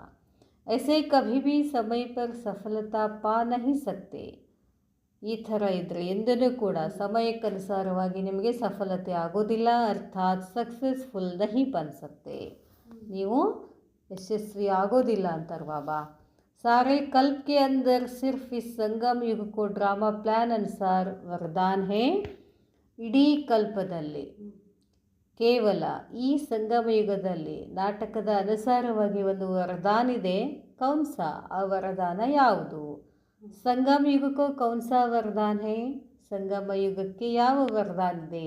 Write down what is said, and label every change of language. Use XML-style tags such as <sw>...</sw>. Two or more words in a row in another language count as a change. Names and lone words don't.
<hi>ऐसे कभी भी समय पर सफलता पा नहीं सकते,</hi> <kn>ಈ ಥರ ಇದ್ದರೆ ಎಂದೂ ಕೂಡ ಸಮಯಕ್ಕನುಸಾರವಾಗಿ ನಿಮಗೆ ಸಫಲತೆ ಆಗೋದಿಲ್ಲ,</kn> <hi>अर्थात successful नहीं बन सकते,</hi> <kn>ನೀವು ಯಶಸ್ವಿ ಆಗೋದಿಲ್ಲ ಅಂತಾರೆ ಬಾಬಾ.</kn> <hi>सारे कल्प के अंदर सिर्फ इस संगम युग को ड्रामा प्लान अनुसार वरदान है.</hi> <kn>ಇಡೀ ಕಲ್ಪದಲ್ಲಿ ಕೇವಲ ಈ ಸಂಗಮ ಯುಗದಲ್ಲಿ ನಾಟಕದ ಅನುಸಾರವಾಗಿ ಒಂದು ವರದಾನ ಇದೆ. ಕೌನ್ಸ, ಆ ವರದಾನ ಯಾವುದು? ಸಂಗಮ ಯುಗಕ್ಕೋ</kn> <hi>कौनसा वरदान है,</hi> <kn>ಸಂಗಮ ಯುಗಕ್ಕೆ ಯಾವ ವರದಾನ ಇದೆ?</kn>